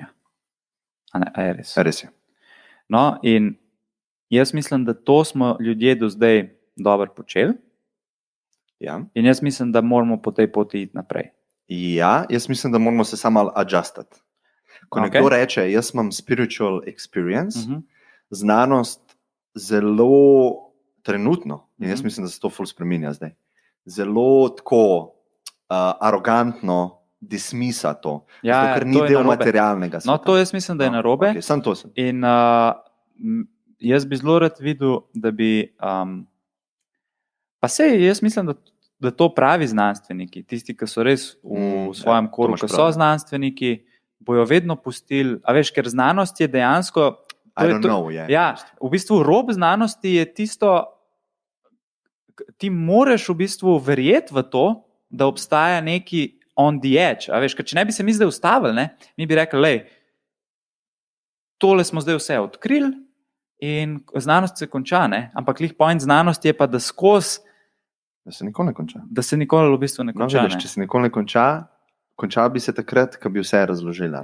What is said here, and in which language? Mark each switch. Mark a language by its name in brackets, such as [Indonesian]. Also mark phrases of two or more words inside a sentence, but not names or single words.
[Slovenian] A je res? Res je. No, in jaz mislim, da to smo ljudje do zdaj dobro počeli. Ja. In jaz mislim, da moramo po tej poti iti naprej. Ja, jaz mislim, da moramo se samo malo adjustati. Ko nekdo reče, jaz imam [English] spiritual experience, [Slovenian] znanost zelo trenutno, in jaz mislim, da se to ful spreminja zdaj, zelo tako arogantno dismisa to, zato, ker ni del materialnega sveta. No, to jaz mislim, da je narobe. Okay, samo to sem. In jaz bi zelo rad videl, da bi pa sej, jaz mislim, da to pravi znanstveniki, tisti, ki so res v svojem koru, ki so znanstveniki, bojo vedno pustili, a veš, ker znanost je dejansko v bistvu rob znanosti je tisto, ti moreš v bistvu verjeti v to, da obstaja neki [English] on the edge, [Slovenian] a veš, ker če ne bi se mi zdaj ustavili, ne, mi bi rekli, lej, tole smo zdaj vse odkrili in znanost se konča, ne, ampak lih point znanosti je pa, da skozi da se nikoli ne konča. Da se nikoli v bistvu ne konča. No, vidiš, če se nikoli ne konča, končal bi se takrat, ko bi vse razložila.